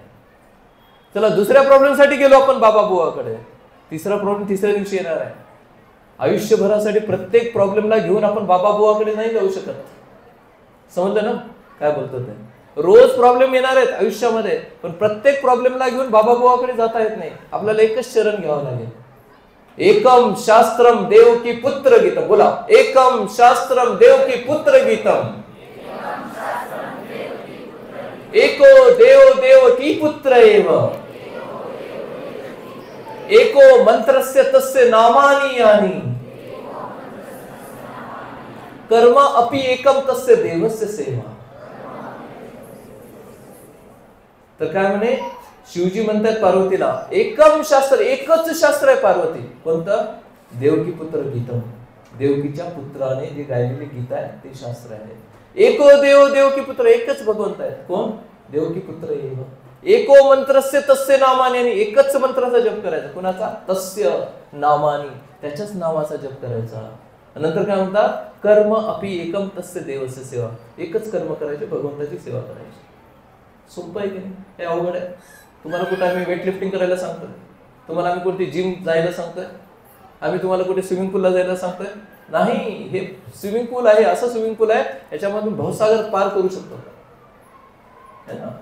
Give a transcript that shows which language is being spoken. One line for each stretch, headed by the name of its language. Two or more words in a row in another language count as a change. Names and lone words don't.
Marathi: चला दुसऱ्या प्रॉब्लेमसाठी गेलो आपण बाबा बुवाकडे, तिसरा प्रॉब्लेम तिसऱ्या दिवशी येणार आहे. आयुष्यभरासाठी प्रत्येक प्रॉब्लेमला घेऊन आपण बाबा बुवाकडे नाही जाऊ शकत. समजलं ना काय बोलतो ते? रोज प्रॉब्लेम येणार आहेत आयुष्यामध्ये, पण प्रत्येक प्रॉब्लेमला घेऊन बाबा बुवाकडे जाता येत नाही. आपल्याला एकच शरण घ्यावं लागेल.
Sanskrit: एकम शास्त्रम देवकी पुत्र गीतम. बोला एकम शास्त्रम देवकी पुत्र गीतम. एको देव देवकी पुत्र एव एको मंत्रस्य तस्य नामानि यानि कर्म अपि एकम तस्य देवस्य सेवा.
Marathi: तर काय म्हणे शिवजी म्हणतात पार्वतीला,
Sanskrit: एकम शास्त्र,
Marathi: एकच शास्त्र आहे पार्वती.
Sanskrit: कोणतं? देवकी पुत्र गीतम.
Marathi: देवकीच्या पुत्राने जे गायलेले गीत आहे ते शास्त्र आहे.
Sanskrit: एको देव देवकी पुत्र,
Marathi: एकच भगवंत आहे. कोण?
Sanskrit: देवकी पुत्र एव एको मंत्रस्य तस्य नामानी.
Marathi: आणि एकच मंत्राचा जप करायचा. कुणाचा?
Sanskrit: तस्य नामानी,
Marathi: त्याच्याच नावाचा जप करायचा. नंतर काय म्हणतात?
Sanskrit: कर्म अपि एकम तस्य देवस्य सेवा.
Marathi: एकच कर्म करायचे, भगवंताची सेवा करायची. सोपं आहे की नाही? हे अवघड आहे? तुम्हाला कुठे आम्ही
English: weight lifting
Marathi: करायला सांगतोय? तुम्हाला आम्ही कुठे जिम जायला सांगतोय? आम्ही तुम्हाला कुठे
English: swimming poolला
Marathi: जायला सांगतोय? नाही. हे
English: swimming pool
Marathi: आहे, असं
English: swimming pool
Marathi: आहे याच्यामधून भवसागर पार करू शकतो
Hindi: है ना.